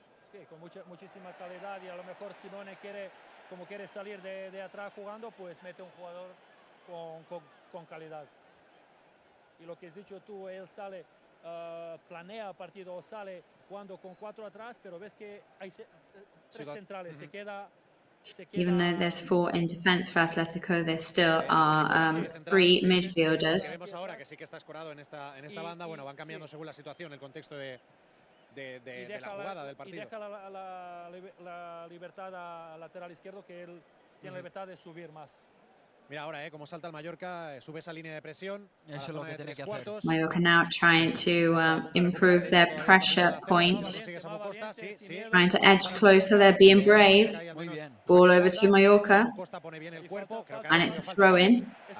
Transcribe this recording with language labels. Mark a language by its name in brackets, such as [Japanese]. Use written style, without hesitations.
[Spanish] Sí, con muchísima calidad y a lo mejor Simone quiere salir de atrás jugando, pues mete un jugador con calidad. Y lo que has dicho tú, él sale, planea el partido o sale jugando con 4 atrás, pero ves que hay 3 centrales, se queda... [English] Even though there's 4 in defense for Atletico, there still are 3 midfielders. [Spanish] Vemos ahora que sí que está escorado en esta banda. Bueno, van cambiando según la situación, el contexto de la jugada del partido. Y deja la libertad al lateral izquierdo, que él tiene la libertad de subir más. Mira ahora, cómo salta el Mallorca, sube esa línea de presión. Eso es lo que tiene que hacer. [English] Mallorca now trying to improve their pressure point. Trying to edge closer, they're being brave. Ball over to Mallorca. And it's a throw-in.